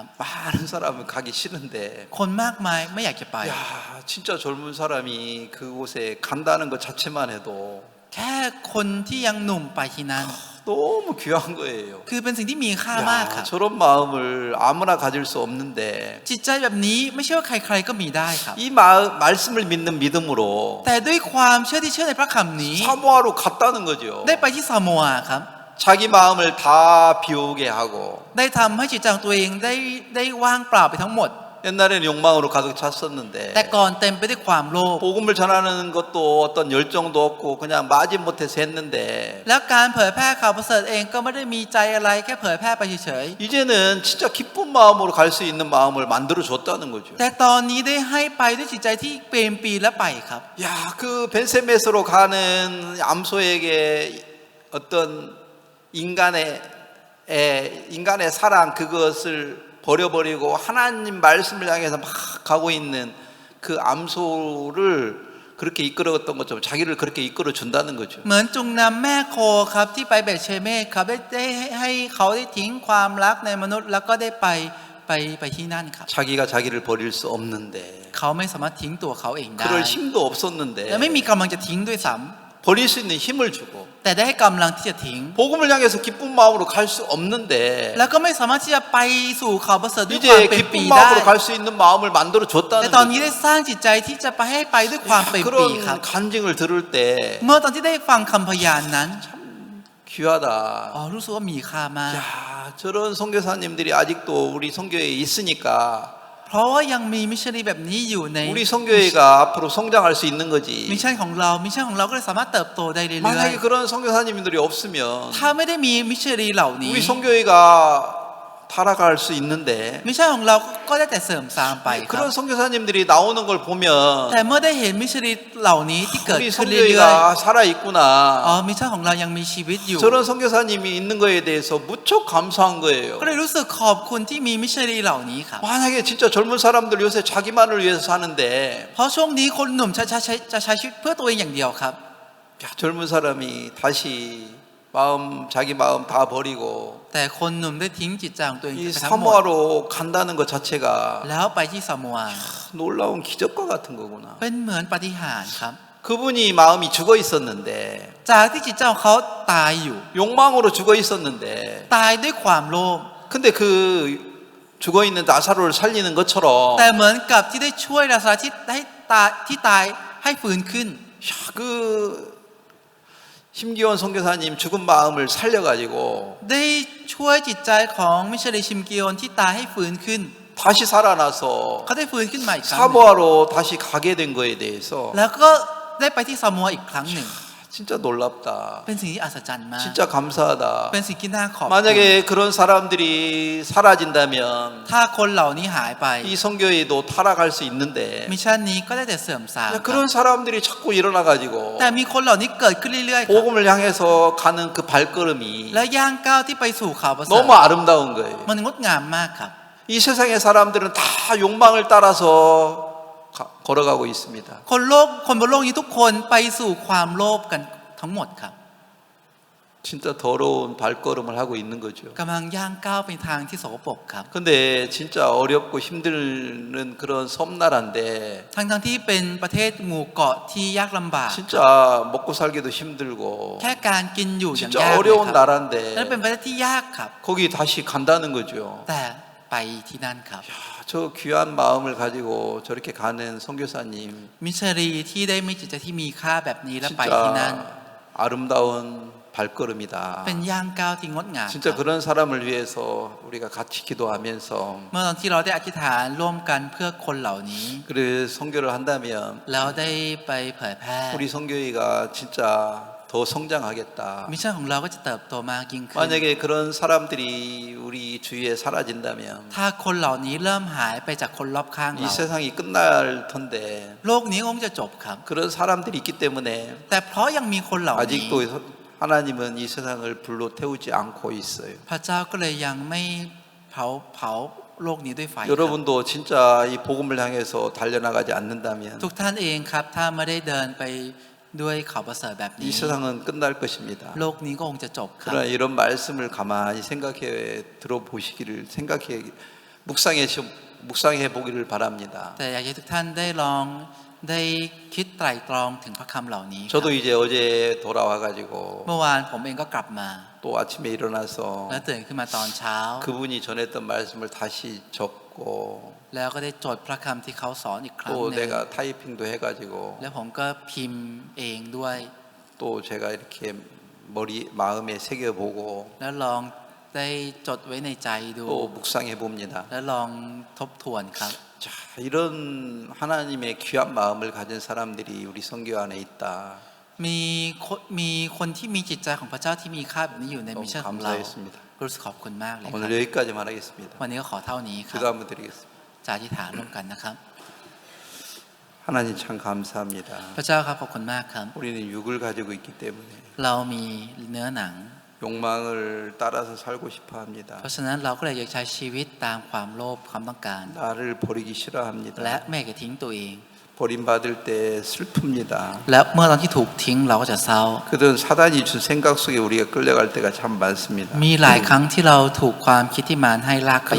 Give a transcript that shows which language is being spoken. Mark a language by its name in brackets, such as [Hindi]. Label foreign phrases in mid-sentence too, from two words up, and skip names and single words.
[Korean] 많은 사람은 가기 싫은데 [Thai] คนมากมายไม่อยากจะไป [Korean] 야 진짜 젊은 사람이 그곳에 간다는 것 자체만 해도 [Thai] แค่คนที่ยังหนุ่มไปที่นั่น [Korean] 너무 귀한 거예요. [Thai] คือเป็นสิ่งที่มีค่ามากค [Korean] 야, [Thai] รับ [Korean] 저런 마음을 아무나 가질 수 없는데 [Thai] จิตใจแบบนี้ไม่ใช่ว่าใครๆก็มีได้ครับ [Korean] 이 말씀을 믿는 믿음으로 [Thai] แต่ด้วยความเชื่อในพระคำนี้ [Korean] 사모하러 갔다는 거죠. [Thai] ได้ไปที่ซามัวครับ [Korean] 자기 마음을 다 비우게 하고 [Thai] ได้ทำให้จิตใจของตัวเองได้ว่างเปล่าไปทั้งหมด [Korean] 옛날에는 욕망으로 가득 찼었는데 [Thai] แต่ก่อนเต็มไปด้วยความโลภ [Korean] 복음을 전하는 것도 어떤 열정도 없고 그냥 마지못해서 했는데 [Thai] แล้วการเผยแพร่ข่าวประเสริฐเองก็ไม่ได้มีใจอะไรแค่เผยแพร่ไปเฉย [Korean] 이제는 진짜 기쁜 마음으로 갈 수 있는 마음을 만들어 줬다는 거죠. [Thai] ๆแต่ตอนนี้ได้ให้ไปด้วยจิตใจที่เปรมปรีและไปครับ [Korean] 야, 그 벤세메스로 가는 암소에게 어떤 인간의 사랑 그것을 버려버리고 하나님 말씀을 향해서 막 가고 있는 그 암소를 그렇게 이끌어갔던 것처럼 자기를 그렇게 이끌어 준다는 거죠. [Thai] เหมือนจุงนำแม่โคครับที่ไปเบธเชเมสครับได้ให้เขาได้ทิ้งความรักในมนุษย์แล้วก็ได้ไปที่นั่นครับ [Korean] 자기가 자기를 버릴 수 없는데 [Thai] เขาไม่สามารถทิ้งตัวเขาเองได้ [Korean] 그럴 힘도 없었는데 [Thai] และไม่มีกำลังจะทิ้งด้วยซ้ [Korean] 버릴 수 있는 힘을 주고 [Thai] ำแต่ได้ให้กำลังที่จะทิ้ง [Korean] 복음을 향해서 기쁜 마음으로 갈 수 없는데 [Thai] แล้วก็ไม่สามารถที่จะไปสู่ข่าวประเสริฐด้วยความ [Korean] 이제 [Thai] เปรมปรี [Korean] 기쁜 [Thai] ได้ [Korean] 마음으로 갈 수 있는 마음을 만들어 [Thai] แต่ [Korean] 줬다는 [Thai] ตอนนี้ [Korean] 거죠. [Thai] ได้สร้างจิตใจที่จะไปให้ไปด้วยความเปรมปรีครับ [Korean] 그런 간증을 들을 때 [Thai] เมื่อตอนที่ได้ฟังคำพยานนั้น [Korean] 귀하다. [Thai] รู้สึกว่ามีค่ามาก [Korean] 야, 저런 선교사님들이 아직도 우리 선교회에 있으니까 [Thai] เพราะว่ายังมีมิชชันนารีแบบนี้อยู่ใน [Korean] 우리 선교회가 앞으로 성장할 수 있는 [Thai] มิช [Korean] 거지. [Thai] ชั่นของเราก็เลยสามารถเติบโตได้เรื่อย [Korean] 만약에 그런 선교사님들이 없으면 [Thai] ๆถ้าไม่ได้มีมิชชันนารีเหล่านี้ [Korean] 우리 선교회가 타락할 수 있는데 [Thai] มิชชั่นของเราก็ได้แต่เสริมสร้างไปครับ [Korean] 그런 선교사님들이 나오는 걸 보면 [Thai] แต่เมื่อได้เห็นมิชชันนารีเหล่านี้ที่เกิด [Korean] 우리 [Thai] ขึ้นเรื่อย [Korean] 선교회가 살아 [Thai] ๆ [Korean] 있구나. [Thai] มิชชั่นของเรายังมีชีวิตอยู่ [Korean] 저런 선교사님이 있는 거에 대해서 무척 감사한 거예요. [Thai] ก็เลยรู้สึกขอบคุณที่มีมิชชันนารีเหล่านี้ครับ [Korean] 만약에 진짜 젊은 사람들 요새 자기만을 위해서 사는데 [Thai] เพราะช่วงนี้คนหนุ่มจะใช้ชีวิตเพื่อตัวเองอย่างเดียวครับ [Korean] 야, 젊은 사람이 다시 자기 마음 다 버리고 [Thai] แต่คนหนุ่มได้ทิ้งจิตใจของตัวเอง [Korean] 이 [Thai] ไปทั้งหมด [Korean] 사모아로 간다는 것 자체가 [Thai] แล้วไปที่ซามัว [Korean] 놀라운 기적과 같은 거구나. [Thai] เป็นเหมือนปาฏิหาริย์ครับ [Korean] 그분이 마음이 죽어 있었는데 [Thai] จากที่จิตใจของเขาตายอยู่ [Korean] 욕망으로 죽어 있었는데 [Thai] ตายด้วยความโลภ [Korean] 근데 그 죽어 있는 나사로를 살리는 것처럼 [Thai] แต่เหมือนกับที่ได้ช่วยลาซารุสที่ตายให้ฟื้นขึ้น [Korean] 야, 그 심기원 선교사님 죽은 마음을 살려가지고 [Thai] ได้ช่วยจิตใจของมิชลีชิมกิโอนที่ตายให้ฟื้นขึ้น [Korean] 다시 살아나서 [Thai] เขาได้ฟื้นขึ้นมาอีกครั้งหนึ่ง [Korean] 사모하러 다시 가게 된 거에 대해서 [Thai] แล้วก็ได้ไปที่ซามัวอีกครั้งหนึ่ง [Korean] 진짜 놀랍다. [Thai] เป็นสิ่งที่อัศจรรย์มาก [Korean] 진짜 감사하다. [Thai] เป็นสิ่งที่น่าขอบคุณ [Korean] 만약에 그런 사람들이 사라진다면 [Thai] ถ้าคนเหล่านี้หายไป [Korean] 이 선교회도 타락할 수 있는데 [Thai] มิชชั่นนี้ก็ได้แต่เสื่อมทรามครับ [Korean] 그런 사람들이 자꾸 일어나가지고 [Thai] แต่มีคนเหล่านี้เกิดขึ้นเรื่อยๆครับ [Korean] 복음을 향해서 가는 그 발걸음이 [Thai] และย่างก้าวที่ไปสู่ข่าวประเสริฐ [Korean] 너무 아름다운 거예요. [Thai] มันงดงามมากครับ [Korean] 이 세상의 사람들은 다 욕망을 따라서 걸어가고 있습니다. [Thai] คนบนโลกนี้ทุกคนไปสู่ความโลภกันทั้งหมดครับ [Korean] 진짜 더러운 발걸음을 하고 있는 거죠. [Thai] กำลังย่างก้าวไปทางที่สกปรกครับ [Korean] 근데 진짜 어렵고 힘든 그런 섬나라인데 [Thai] ทั้งที่เป็นประเทศหมู่เกาะที่ยากลำบาก [Korean] 진짜 먹고 살기도 힘들고 [Thai] แค่การกินอยู่อย่าง [Korean] 진짜 [Thai] ยากเลย [Korean] 어려운 [Thai] ครับ [Korean] 나라인데 [Thai] นั่นเป็นประเทศที่ยากครับ [Korean] 거기 다시 간다는 거죠. [Thai] แต่ไปที่นั่นครับ [Korean] 저 귀한 마음을 가지고 저렇게 가는 선교사님 [Thai] มิชชันนารีที่ได้มีจิตใจที่มีค่าแบบนี้และไปที่นั่น [Korean] 진짜 아름다운 발걸음이다. [Thai] เป็นย่างก้าวที่งดงามค [Korean] 진짜 [Thai] รับ [Korean] 그런 사람을 위해서 우리가 같이 기도하면서 [Thai] เมื่อตอนที่เราได้อธิษฐานร่วมกันเพื่อคนเหล่านี้ [Korean] 그래 선교를 한다면 [Thai] แล้วได้ไปเผยแพร่ [Korean] 우리 선교회가 진짜 더 성장하겠다. [Thai] มิชชั่นของเราก็จะเติบโตมากยิ่งขึ้น [Korean] 만약에 그런 사람들이 우리 주위에 사라진다면 [Thai] ถ้าคนเหล่านี้เริ่มหายไปจากคนรอบข้าง [Korean] 이 [Thai] เรา [Korean] 세상이 끝날 텐데 [Thai] โลกนี้คงจะจบครับ [Korean] 그런 사람들이 있기 때문에 [Thai] แต่เพราะยังมีคนเหล่านี้ [Korean] 아직도 하나님은 이 세상을 불로 태우지 않고 있어요. [Thai] พระเจ้าก็เลยยังไม่เผาโลกนี้ด้วยไฟครับ [Korean] 여러분도 진짜 이 복음을 향해서 달려나가지 않는다면 [Thai] ทุกท่านเองครับถ้าไม่ได้เดินไปด้วยข่าวประเสริฐแบบ [Korean] 이 [Thai] นี้ [Korean] 세상은 끝날 것입니다. [Thai] โลกนี้ก็คงจะจบครับ [Korean] 그러나 이런 말씀을 가만히 생각해 들어보시기를 묵상해 보기를 바랍니다. [Thai] แต่อยากให้ทุกท่านได้ลองได้คิดไตร่ตรองถึงพระคำเหล่านี้ครับ [Korean] 저도 이제 어제 돌아와가지고 [Thai] เมื่อวานผมเองก็กลับมา [Korean] 또 아침에 일어나서 [Thai] แล้วตื่นขึ้นมาตอนเช้า [Korean] 그분이 전했던 말씀을 다시 적고 [Thai] แล้วก็ได้จดพระคำที่เขาสอนอีกครั้ง [Korean] 또 [Thai] หนึ่ง [Korean] 내가 타이핑도 해가지고 [Thai] แล้วผมก็พิมพ์เองด้วย [Korean] 또 제가 이렇게 마음에 새겨보고 [Thai] แล้วลองได้จดไว้ในใจดู [Korean] 또 묵상해 봅니다. [Thai] แล้วลองทบทวนครับ [Korean] 자, 이런 하나님의 귀한 마음을 가진 사람들이 우리 선교 안에 있다. [Thai] มีคนที่มีจิตใจของพระเจ้าที่มีค่าแบบนี้อยู่ใน [Korean] 너무 [Thai] มิชชั่นของเรา [Korean] 감사했습니다. [Thai] รู้สึกขอบคุณมากเลยครับ [Korean] 오늘 여기까지만 하겠습니다. [Thai] วันนี้ก็ขอเท่านี้ครับ [Korean] 기도 한번 드리겠습니다. [Thai] จะอธิษฐานร่วมกันนะครับ [Korean] 하나님 참 감사합니다. [Thai] พระเจ้าครับขอบคุณมากครับ [Korean] 우리는 육을 가지고 있기 때문에 [Thai] เรามีเนื้อหนัง [Korean] 욕망을 따라서 살고 싶어 [Thai] เพ [Korean] 합니다. [Thai] ราะฉะนั้นเราก็เลยอยากใช้ชีวิตตามความโลภความต้องการ [Korean] 나를 버리기 [Thai] และ [Korean] 싫어합니다. [Thai] ไม่อยากจะทิ้งตัวเอง [Korean] 버림받을 때 슬픕니다. [Thai] และเมื่อตอนที่ถูกทิ้งเราก็จะเศร้า [Korean] 그든 사단이 준 생각 속에 우리가 끌려갈 때가 참 많습니다. [Thai] มีหลายครั้งที่เราถูกความคิดที่มารให้ลากไป